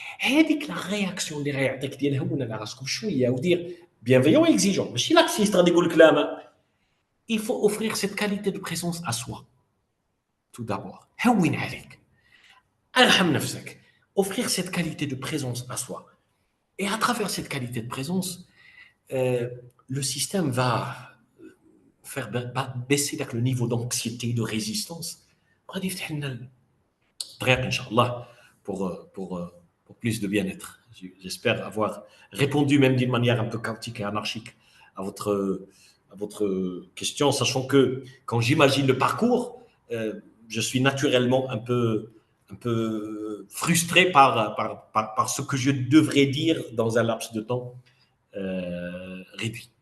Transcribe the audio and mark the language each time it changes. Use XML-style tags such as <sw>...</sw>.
<ar>هذيك la réaction اللي غيعطيك ديال هون على راسكم شويه ودير</ar> <fr>bienveillant et exigeant.</fr> <ar>ماشي لاكسيست غادي يقول لك لا.</ar> <fr>Il faut offrir cette qualité de présence à soi. Tout d'abord.</fr> <ar>هون عليك. ارحم نفسك.</ar> <fr>Offrir cette qualité de présence à soi. Et à travers cette qualité de présence, le système va faire baisser le niveau d'anxiété, de résistance.</fr> <ar>غادي يفتح لنا الطريق ان شاء الله</ar> <fr>pour plus de bien-être. J'espère avoir répondu même d'une manière un peu chaotique et anarchique à votre question, sachant que quand j'imagine le parcours, je suis naturellement un peu frustré par ce que je devrais dire dans un laps de temps réduit.</fr>